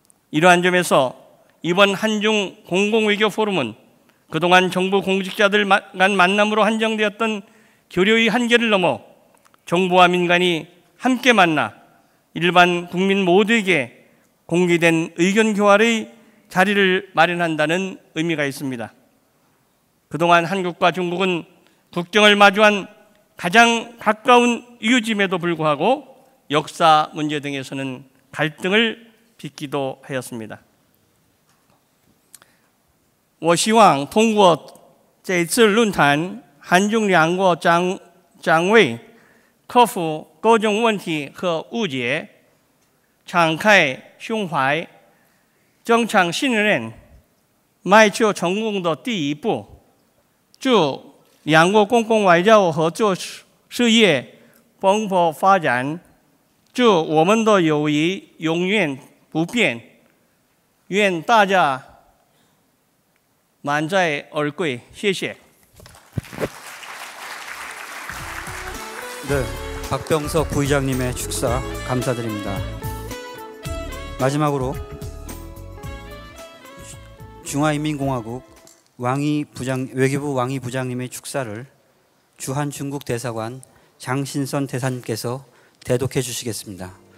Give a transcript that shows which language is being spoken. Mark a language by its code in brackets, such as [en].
[ko] 이러한 점에서 이번 한중 공공외교 포럼은 그동안 정부 공직자들 간 만남으로 한정되었던 교류의 한계를 넘어 정부와 민간이 함께 만나 일반 국민 모두에게 공개된 의견 교환의 자리를 마련한다는 의미가 있습니다. 그동안 한국과 중국은 국경을 마주한 가장 가까운 이웃임에도 불구하고 역사 문제 등에서는 갈등을 빚기도 하였습니다. [zh] 我希望通过这次论坛，韩中两国将为克服各种问题和误解，敞开胸怀，增强信任，迈出成功的第一步。祝两国公共外交合作事业蓬勃发展，祝我们的友谊永远不变，愿大家 [ko] 만자의 얼굴, [zh] 谢谢. [ko] 네, 박병석 부의장님의 축사 감사드립니다. 마지막으로 중화인민공화국 외교부 왕이 부장님의 축사를 주한 중국 대사관 장신선 대사님께서 대독해 주시겠습니다.